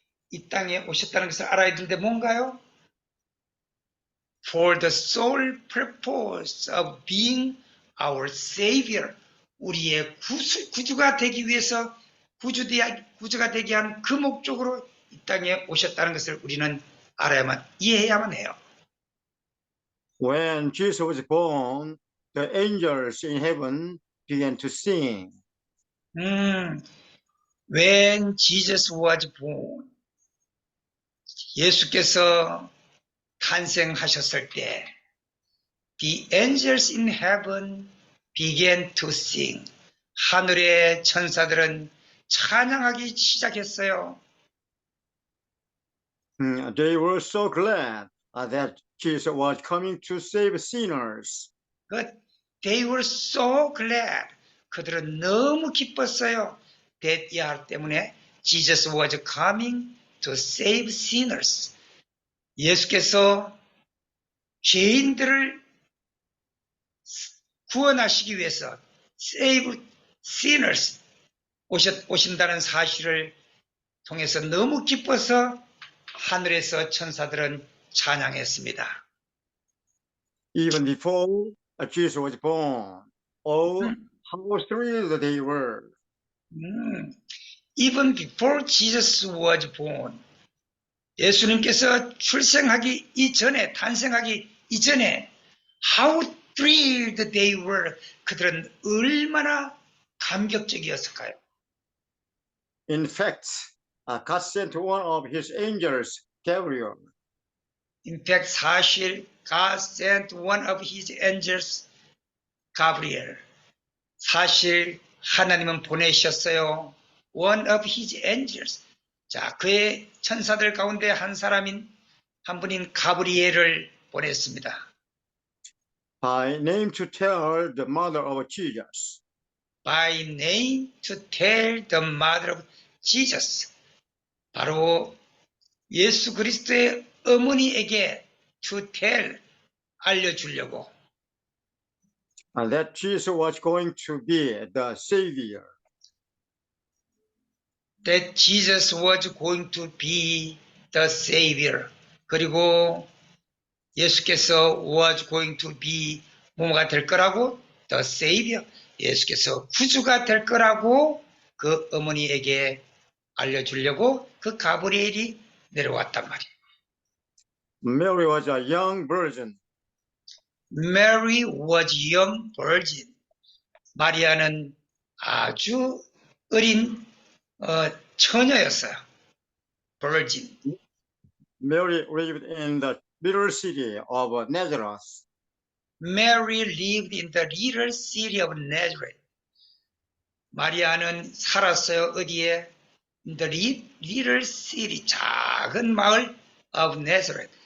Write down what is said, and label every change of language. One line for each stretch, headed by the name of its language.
Korean: 이 땅에 오셨다는 것을 알아야 되는데 뭔가요?
English: For the sole purpose of being our Savior.
Korean: 우리의 구주가 되기 위해서 구주가 되게 한 그 목적으로 이 땅에 오셨다는 것을 우리는 알아야만, 이해해야만 해요.
English: When Jesus was born, the angels in heaven began to sing. When Jesus was born,
Korean: 예수께서 탄생하셨을 때,
English: the angels in heaven began to sing.
Korean: 하늘의 천사들은 찬양하기 시작했어요.
English: They were so glad that Jesus was coming to save sinners. But they were so glad.
Korean: 그들은 너무 기뻤어요.
English: that year 때문에 Jesus was coming to save sinners.
Korean: 예수께서 죄인들을 구원하시기 위해서
English: save sinners
Korean: 오신다는 사실을 통해서 너무 기뻐서 하늘에서 천사들은 찬양했습니다.
English: Even before Jesus was born, how thrilled they were. Even before Jesus was born,
Korean: 예수님께서 출생하기 이전에, 탄생하기 이전에
English: how thrilled they were.
Korean: 그들은 얼마나 감격적이었을까요?
English: In fact, God sent one of his angels, Gabriel, In fact, 사실 God sent one of his angels, Gabriel.
Korean: 사실 하나님은 보내셨어요.
English: One of his angels.
Korean: 자, 그의 천사들 가운데 한 사람인 한 분인 가브리엘을 보냈습니다.
English: by name to tell the mother of Jesus. By name to tell the mother of Jesus.
Korean: 바로 예수 그리스도의 어머니에게
English: to tell,
Korean: 알려주려고.
English: And that Jesus was going to be the Savior. That Jesus was going to be the Savior.
Korean: 그리고 예수께서
English: was going to be
Korean: 뭐가 될 거라고?
English: The Savior.
Korean: 예수께서 구주가 될 거라고 그 어머니에게 알려주려고 그 가브리엘이 내려왔단 말이에요.
English: Mary was a young virgin. Mary was young virgin.
Korean: 마리아는 아주 어린 처녀였어요.
English: Virgin. Mary lived in the little city of Nazareth. Mary lived in the little city of Nazareth.
Korean: 마리아는 살았어요. 어디에?
English: In the little city,
Korean: 작은 마을
English: of Nazareth.